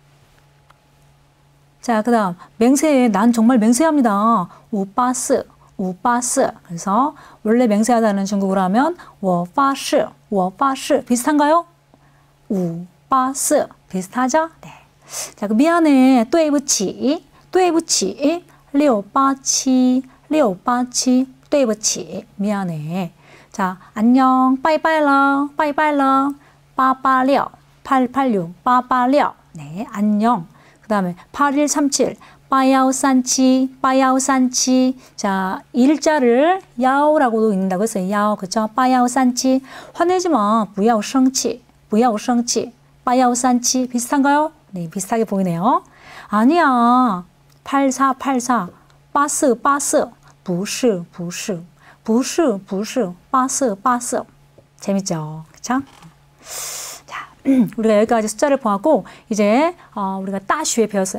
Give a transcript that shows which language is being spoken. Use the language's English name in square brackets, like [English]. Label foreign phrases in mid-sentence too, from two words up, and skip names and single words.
[Korean] 자, 그 다음 맹세해 난 정말 맹세합니다. 584 그래서 원래 맹세하다는 중국어로 하면 [Chinese] 我发誓 [Korean] 비슷한가요? 584 비슷하죠? 네. 자, 그 미안해 对不起 687 对不起 미안해. 자, 안녕 [Chinese] 拜拜了 [Korean] 886 886 네, 안녕. 그 다음에 8137 8137 자, 일자를 야오라고도 읽는다고 했어요. 야오, 그쵸? 8137 화내지 마. [Chinese] 不要生气 [Korean] 8137 비슷한가요? 네, 비슷하게 보이네요. 아니야. 84 84 不是 84 재밌죠? 그쵸? 자, 우리가 여기까지 숫자를 보았고 이제 우리가 따슈에 배웠어요.